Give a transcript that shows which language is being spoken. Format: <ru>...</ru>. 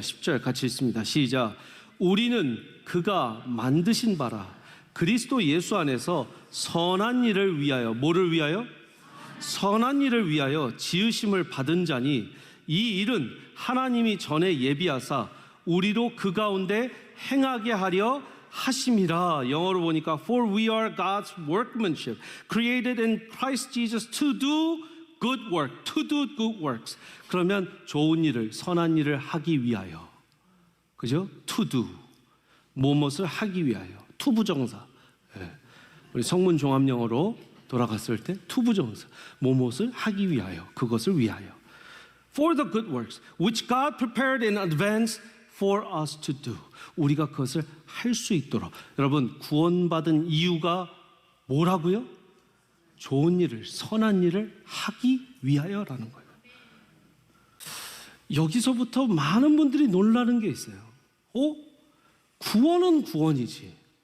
<ko>10절 같이 읽습니다. 시작. 우리는 그가 만드신 바라 그리스도 예수 안에서 선한 일을 위하여 뭐를 위하여? 선한 일을 위하여 지으심을 받은 자니 이 일은 하나님이 전에 예비하사 우리로 그 가운데 행하게 하려 하심이라. 영어로 보니까</ko> <en>For we are God's workmanship created in Christ Jesus to do good work, to do good works.</en> <ko>그러면 좋은 일을, 선한 일을 하기 위하여. 그죠? To do. 무엇을 하기 위하여. 투부정사. 네. 우리 성문 종합 영어로 돌아갔을 때 투부정사. 무엇을 하기 위하여. 그것을 위하여.</ko> <en>For the good works which God prepared in advance for us to do.</en> <ko>우리가 그것을 할 수 있도록. 여러분, 구원받은 이유가 뭐라고요? 좋은 일을, 선한 일을 하기 위하여라는 거예요. 여기서부터 많은 분들이 놀라는 게 있어요. 구원은 구원이지.</ko>